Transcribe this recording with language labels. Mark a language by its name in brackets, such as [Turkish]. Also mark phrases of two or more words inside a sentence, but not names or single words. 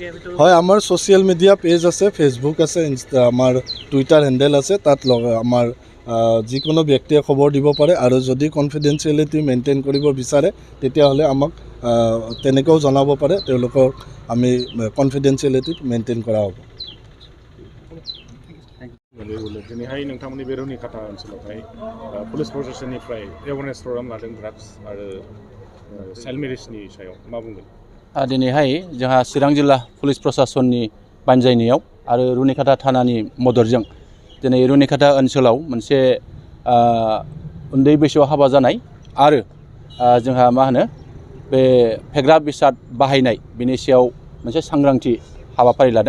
[Assamese] হয়, আমাৰ [English] social media [Assamese] পেজ আছে, ফেচবুক আছে, আমাৰ [English] Twitter handle [Assamese] আছে। তাত আমাৰ যিকোনো ব্যক্তিয়ে খবৰ দিব পাৰে আৰু যদি [English] confidentiality maintain [Assamese] কৰিব বিচাৰে তেতিয়াহ'লে আমাক তেনেকৈও জনাব পাৰে। তেওঁলোকক আমি [English] confidentiality maintain [Assamese] কৰা হ'ব। [Bodo] दिनैहाय नोंथांमोननि बे रुनिखाता ओनसोलावहाय पुलिस प्रशासननिफ्राय [English] awareness program [Bodo] लादों ड्राग्स आरो चाइल्ड मेरिजनि सायाव मा बुंगोन? दिनैहाय जोंहा चिरां जिल्ला पुलिस प्रशासननि बानजायनायाव आरो रुनिखाता थानानि मददजों दिनै रुनिखाता ओनसोलाव मोनसे उन्दै बैसोआव हाबा जानाय आरो जोंहा मा होनो बे फेग्रा बेसाद बाहायनाय बेनि सायाव मोनसे सांग्रांथि हाबाफारि लादों।